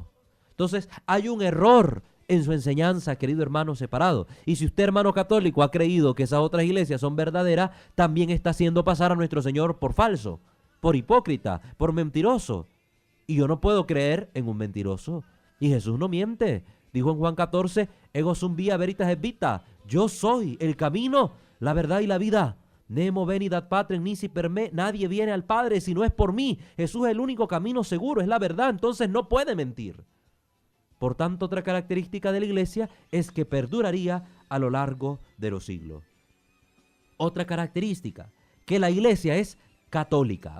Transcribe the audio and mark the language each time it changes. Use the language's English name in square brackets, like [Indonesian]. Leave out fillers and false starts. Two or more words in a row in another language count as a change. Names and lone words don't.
[Spanish] Entonces hay un error en su enseñanza, querido hermano separado. Y si usted, hermano católico, ha creído que esas otras iglesias son verdaderas, también está haciendo pasar a nuestro Señor por falso, por hipócrita, por mentiroso. Y yo no puedo creer en un mentiroso. Y Jesús no miente. Dijo en Juan 14, [Latin] ego sum via veritas et vita. [Spanish] Yo soy el camino, la verdad y la vida. [Latin] Nemo venid ad patrem nisi per me. [Spanish] Nadie viene al Padre si no es por mí. Jesús es el único camino seguro, es la verdad, entonces no puede mentir. Por tanto, otra característica de la iglesia es que perduraría a lo largo de los siglos. Otra característica, que la iglesia es católica.